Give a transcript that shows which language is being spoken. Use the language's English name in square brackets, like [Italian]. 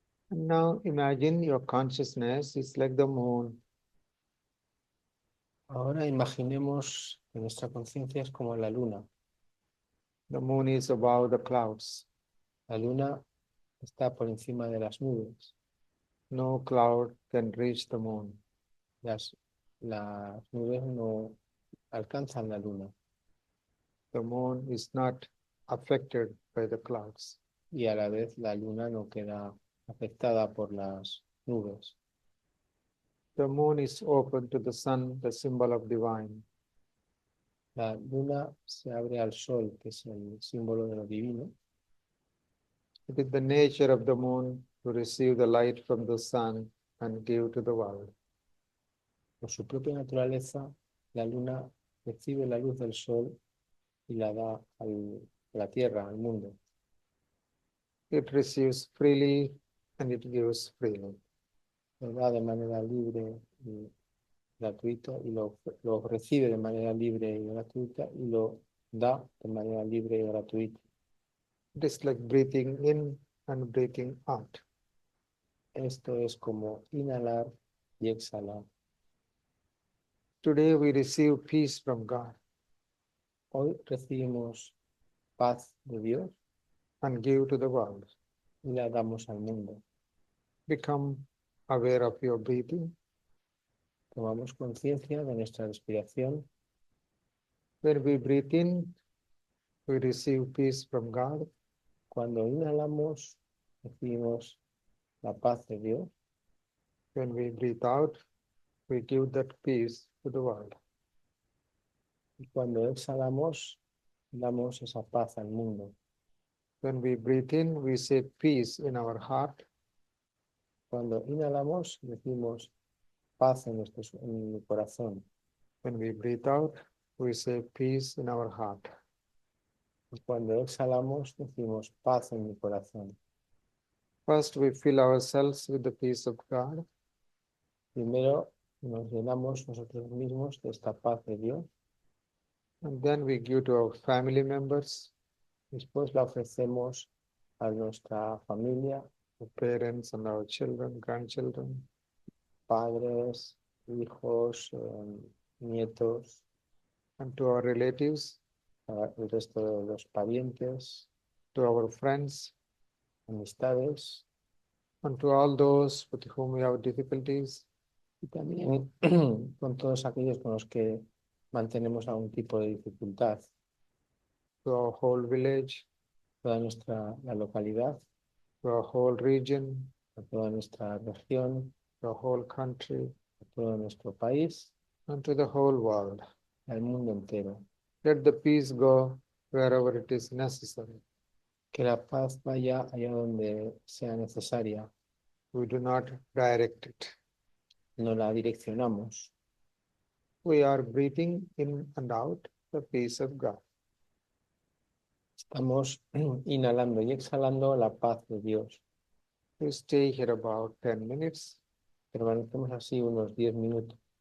[English] And now imagine your consciousness is like the moon. [Spanish] Ahora imaginemos que nuestra conciencia es como la luna. [English] The moon is above the clouds. [Spanish] La luna está por encima de las nubes. [English] No cloud can reach the moon. [Spanish] Las nubes no alcanzan la luna [English] The moon is not affected by the clouds. [Spanish] y a la vez la luna no queda afectada por las nubes. [English] The moon is open to the sun, the symbol of divine. [Spanish] La luna se abre al sol, que es el símbolo de lo divino. [English] It is the nature of the moon to receive the light from the sun and give to the world. [Spanish] Por su propia naturaleza, la luna recibe la luz del sol y la da a la tierra, al mundo. [English] It receives freely and it gives freely. [Spanish] Lo da de manera libre y gratuita y lo recibe de manera libre y gratuita y lo da de manera libre y gratuita. [English] It is like breathing in and breathing out. [Spanish] Esto es como inhalar y exhalar. [English] Today we receive peace from God [Spanish] Hoy recibimos paz de Dios [English] and give to the world. [Spanish] y la damos al mundo. [English] Become aware of your breathing. [Spanish] Tomamos conciencia de nuestra respiración. [English] When we breathe in, we receive peace from God. [Spanish] Cuando inhalamos, recibimos la paz de Dios. [English] When we breathe out, we give that peace to the world. [Spanish] Y cuando exhalamos, damos esa paz al mundo. [English] When we breathe in, we say peace in our heart. [Spanish] Cuando inhalamos, decimos paz en el corazón. [English] When we breathe out, we say peace in our heart. [Spanish] Y cuando exhalamos, decimos paz en mi corazón. [English] First, we fill ourselves with the peace of God. [Spanish] Primero nos llenamos nosotros mismos de esta paz de Dios. [English] And then we give to our family members, [Spanish] Después la ofrecemos a nuestra familia, [English] our parents and our children, grandchildren, [Spanish] padres, hijos, nietos, [English] and to our relatives, [Spanish] el resto de los parientes, [English] to our friends, [Spanish] amistades, [English] and to all those with whom we have difficulties, [Spanish] y también con todos aquellos con los que mantenemos algún tipo de dificultad. [English] to our whole village, [Spanish] Toda la localidad, [English] to our whole region, [Spanish] a toda nuestra región, [English] to our whole country, [Spanish] a todo nuestro país, [English] and to the whole world. [Spanish] al mundo entero. [English] Let the peace go wherever it is necessary. [Spanish] Que la paz vaya allá donde sea necesaria. [English] We do not direct it. [Spanish] No la direccionamos. [English] We are breathing in and out the peace of God. [Spanish] Estamos inhalando y exhalando la paz de Dios. [English] We stay here about 10 minutes. [Spanish] Permanecemos así unos 10 minutos.